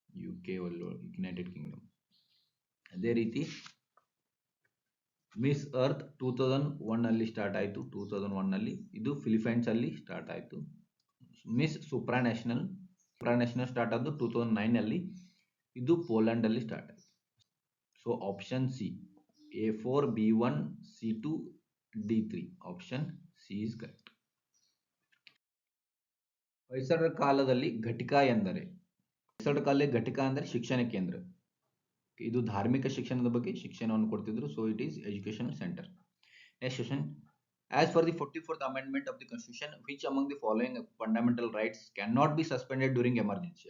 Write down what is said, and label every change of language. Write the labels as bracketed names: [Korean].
[Kannada] UK United Kingdom. ಅದೇ ರೀತಿ miss earth 2001 ಅಲ್ಲಿ ಸ್ಟಾರ್ಟ್ ಆಯಿತು. 2001 ಅಲ್ಲಿ ಇದು ಫಿಲಿಪೈನ್ಸ್ ಅಲ್ಲಿ ಸ್ಟಾರ್ಟ್ ಆಯಿತು. ಮಿಸ್ ಸುಪ್ರಾನ್ಯಾಷನಲ್ ಸ್ಟಾರ್ಟ್ ಆದ್ದು 2009 ಅಲ್ಲಿ. ಇದು ಪೋಲೆಂಡ್ ಅಲ್ಲಿ ಸ್ಟಾರ್ಟ್ ಆಯಿತು. [English] So option C A4 B1 C2 D3. Option C is correct. [Kannada] ಹೊಯ್ಸಳರ ಕಾಲದಲ್ಲಿ ಘಟಿಕಾ ಎಂದರೆ? ಹೊಯ್ಸಳರ ಕಾಲದಲ್ಲಿ ಘಟಿಕಾ ಅಂದರೆ ಶಿಕ್ಷಣ ಕೇಂದ್ರ. ಇದು ಧಾರ್ಮಿಕ ಶಿಕ್ಷಣದ ಬಗ್ಗೆ ಶಿಕ್ಷಣವನ್ನು ಕೊಡ್ತಿದ್ರು. [English] So it is educational center. Next question. As per the 44th Amendment of the Constitution, which among the following fundamental rights cannot be suspended during emergency?